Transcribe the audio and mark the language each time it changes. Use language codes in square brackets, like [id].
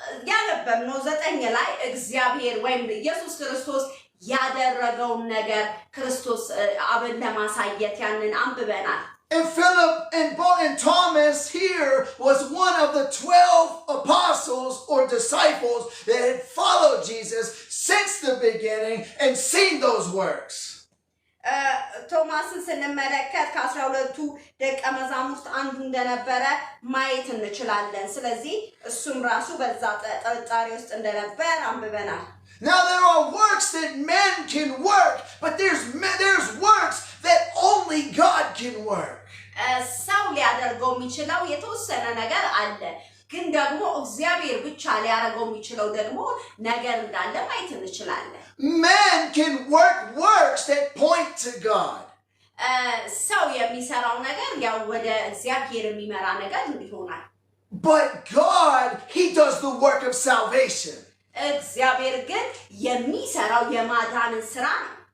[am] ያነበብነው 9 ላይ እግዚአብሔር ወይም ኢየሱስ ክርስቶስ ያደረገውን ነገር ክርስቶስ አብን ለማሳየት ያንን አንብበናል። [en] And Philip and Thomas here was one of the 12 apostles or disciples that had followed Jesus since the beginning and seen those works. [am] ቶማስን ስንመለከት ከ12ቱ ደቀ መዛሙርት አንዱ እንደነበረ ማየት እንችላለን። ስለዚህ እሱም ራሱ በዛ ጥርጣሬ ውስጥ እንደነበር አንብበናል። [en] Now there are works that men can work, but there's works that only God can work. [am] ሰው ሊያደርገው የሚችለው የተወሰነ ነገር አለ፣ ግን ደግሞ እግዚአብሔር ብቻ ሊያደርገው የሚችለው ደግሞ ነገር እንዳለ ማየት እንችላለን። [en] Men can work works that point to God. [am] ሰው የሚሰራው ነገር ያው ወደ እግዚአብሔር የሚመራ ነገር ይሆናል። [en] But God, he does the work of salvation. [am] እግዚአብሔር ግን የሚሰራው የማዳንን ስራ ነው።